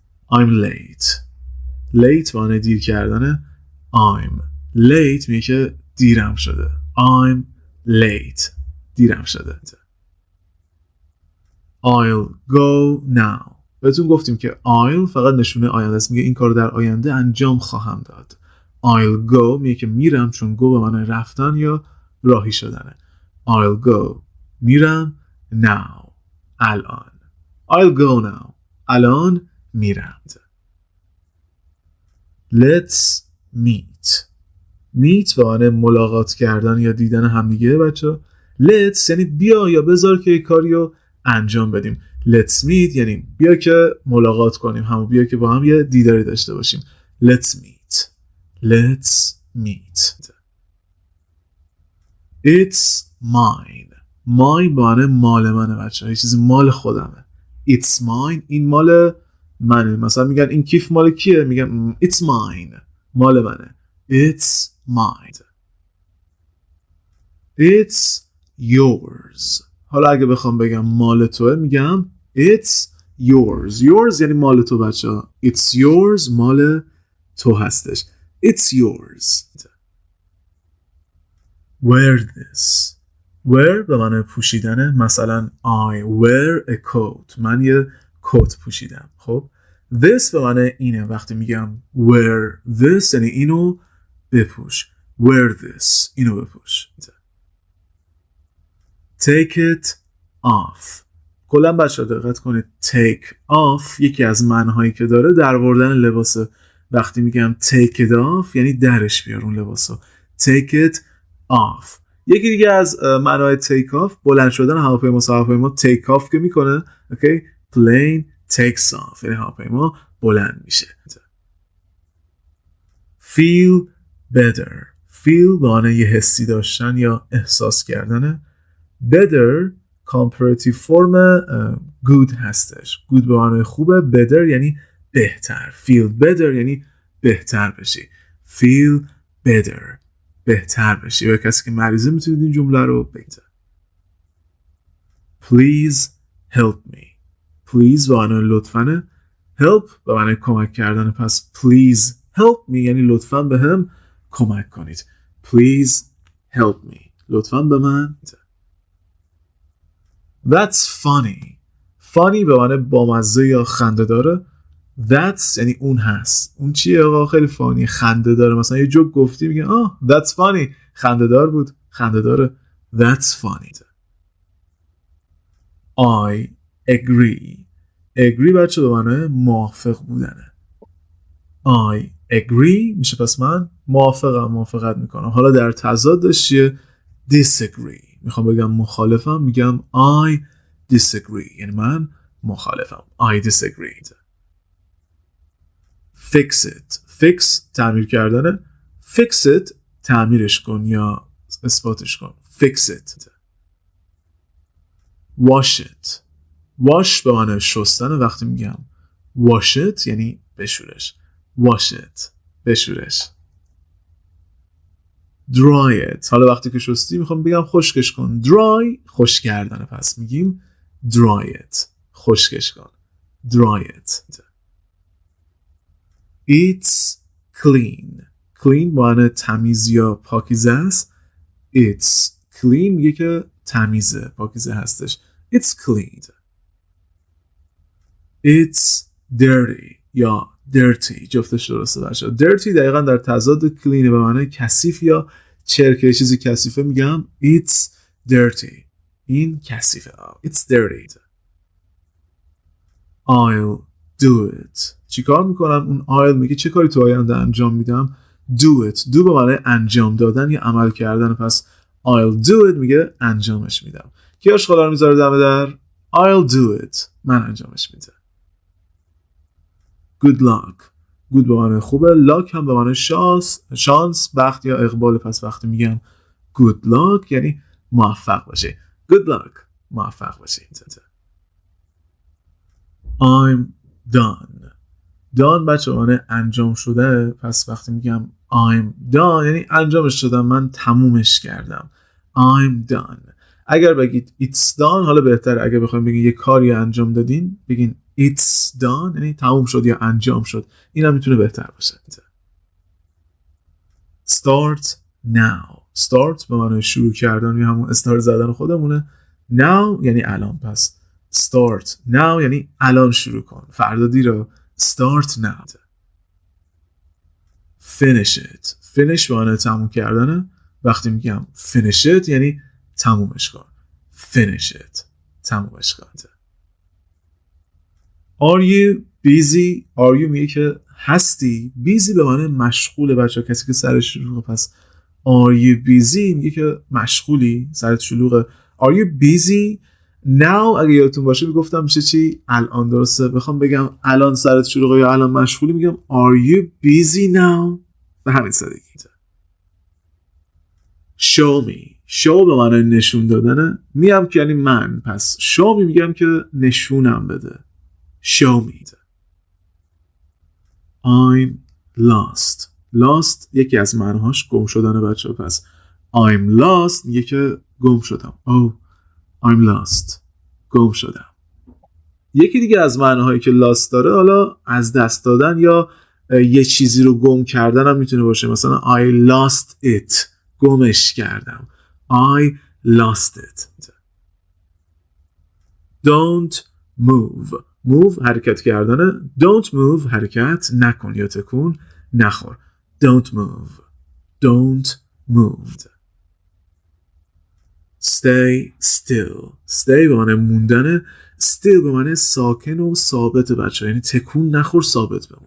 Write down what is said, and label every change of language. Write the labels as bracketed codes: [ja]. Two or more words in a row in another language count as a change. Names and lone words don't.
[en] I'm late. late [fa] معنی دیر کردنه. [en] I'm late [fa] میگه که دیرم شده. [en] I'm late. [fa] دیرم شده. [en] I'll go now. [fa] بهتون گفتیم که I'll فقط نشونه آینده است. میگه این کارو در آینده انجام خواهم داد. [en] I'll go [fa] میگه که میرم، چون go به معنی رفتن یا راهی شدنه. [en] I'll go میرم. now الان. I'll go now [fa] الان میرم. [en] Let's meet. [fa] meet به معنی ملاقات کردن یا دیدن همدیگه بچه. let's یعنی بیا یا بذار که یک کاری رو انجام بدیم. [en] let's meet [fa] یعنی بیا که ملاقات کنیم، همون بیا که با هم یه دیداری داشته باشیم. [en] let's meet. let's meet. it's mine. [fa] mine به معنی مال منه بچه، یه چیزی مال خودمه. [en] it's mine [fa] این مال منه. مثلا میگن این کیف مال کیه؟ میگن [en] it's mine [fa] مال منه. [en] it's mine. it's yours. [fa] حالا اگه بخوام بگم مال توه میگم [en] it's yours. [fa] yours یعنی مال تو بچه ها. [en] it's yours [fa] مال تو هستش. [en] it's yours. wear this. [fa] wear به معنی پوشیدنه. مثلا [en] I wear a coat. [fa] من یه کت پوشیدم. خب this به معنی اینه. وقتی میگم [en] wear this [fa] یعنی اینو بپوش. [en] wear this [fa] اینو بپوش. [en] take it off. [fa] کلا بچه دقت کنید [en] take off [fa] یکی از معناهایی که داره در آوردن لباسه. وقتی میگم [en] take it off [fa] یعنی درش بیار اون لباسو. [en] take it off. [fa] یکی دیگه از معنای [en] take off [fa] بلند شدن هواپیما [en] take off [fa] که میکنه. [en] okay plane takes off [fa] یعنی هواپیما بلند میشه. [en] feel better. [fa] feel به معنی یه حسی داشتن یا احساس کردنه. [en] better comparative form good هستش. [fa] good به معنی خوبه. better یعنی بهتر. [en] feel better [fa] یعنی بهتر بشی. [en] feel better [fa] بهتر بشی. یا کسی که مریضه میتونید این جمله رو بگید. [en] please help me. [fa] please به معنی لطفاً. help به معنی کمک کردن. پس [en] please help me [fa] یعنی لطفاً به هم کمک کنید. [en] please help me [fa] لطفاً به من. [en] That's funny. funny [fa] به معنی بامزه یا خنده داره. That's یعنی اون هست. اون چیه آقا؟ خیلی فانی خنده داره. مثلا یه جوک گفتی میگه [en] that's funny [fa] خنده دار بود، خنده داره. [en] That's funny. I agree. [fa] agree بچه به معنی موافق بودنه. [en] I agree [fa] میشه پس من موافقت میکنم. حالا در تضادش چیه؟ disagree. میخوام بگم مخالفم میگم [en] I disagree [fa] یعنی من مخالفم. [en] I disagree. fix it. [fa] fix تعمیر کردنه. [en] fix it [fa] تعمیرش کن یا اثباتش کن. [en] fix it. wash it. wash [fa] به معنی شستن. وقتی میگم [en] wash it [fa] یعنی بشورش. [en] wash it بشورش. dry it. [fa] حالا وقتی که شستی میخوام بگم خشکش کن. dry خشک کردنه پس میگیم [en] dry it [fa] خشکش کن. [en] dry it. it's clean. [fa] clean معنی تمیز یا پاکیزه است. [en] it's clean [fa] میگه که تمیزه پاکیزه هستش. [en] it's clean. it's dirty یا dirty [fa] جفتش درسته بچه. dirty دقیقا در تضاد clean به معنی کثیف یا چرکه. چیزی کثیفه میگم [en] it's dirty [fa] این کثیفه. [en] it's dirty. I'll do it. [fa] چی کار میکنم؟ اون I'll میگه چه کاری تو آینده انجام میدم. [en] do it. [fa] do به معنی انجام دادن یا عمل کردن. پس [en] I'll do it [fa] میگه انجامش میدم. کی آشغالا رو میذاره دم در؟ [en] I'll do it [fa] من انجامش میدم. [en] good luck. [fa] good به معنی خوبه. luck هم به معنی شانس بخت یا اقبال. پس وقتی میگم [en] good luck [fa] یعنی موفق باشه. [en] good luck [fa] موفق باشه. [en] I'm done. [fa] done بچه معنی انجام شده. پس وقتی میگم [en] I'm done [fa] یعنی انجامش شدم، من تمومش کردم. [en] I'm done. [fa] اگر بگید [en] it's done [fa] حالا بهتره. اگر بخوایم بگین یه کاری انجام دادین بگین [en] it's done [fa] یعنی تموم شد یا انجام شد. این هم میتونه بهتر باشه. [en] start now. [fa] start به معنی شروع کردن یا همون استارت زدن خودمونه. now یعنی الان. پس [en] start now [fa] یعنی الان شروع کن. فردا دیر. [en] start now. finish it. [fa] finish به معنی تموم کردنه. وقتی میگم [en] finish it [fa] یعنی تمومش کن. [en] finish it. [fa] تمومش کن. [en] are you busy. are you [fa] میگه که هستی. busy به معنی مشغوله بچه ها. کسی که سرش شلوغه. پس [en] are you busy [fa] میگه که مشغولی، سرت شلوغه. [en] are you busy now [fa] اگه یادتون باشه میگفتم میشه چی؟ الان. درسته؟ بخوام بگم الان سرت شلوغه یا الان مشغولی میگم [en] are you busy now. [fa] به همین سادگی. [en] show me. [fa] show به معنی نشون دادنه. میام که یعنی من. پس [en] show me [fa] میگم که نشونم بده. [en] show me. I'm lost. [fa] lost یکی از معناهاش گم شدنه بچه ها. پس [en] I'm lost [fa] میگه که گم شدم. [en] oh I'm lost. [fa] گم شدم. یکی دیگه از معناهایی که lost داره حالا از دست دادن یا یه چیزی رو گم کردن هم میتونه باشه. مثلا [en] I lost it. [fa] گمش کردم. [en] I lost it. don't move. [fa] move حرکت کردنه. [en] don't move [fa] حرکت نکن یا تکون نخور. [en] don't move. don't move. stay still. [fa] stay به معنی موندنه. still به معنی ساکن و ثابت بچه، یعنی تکون نخور، ثابت بمون.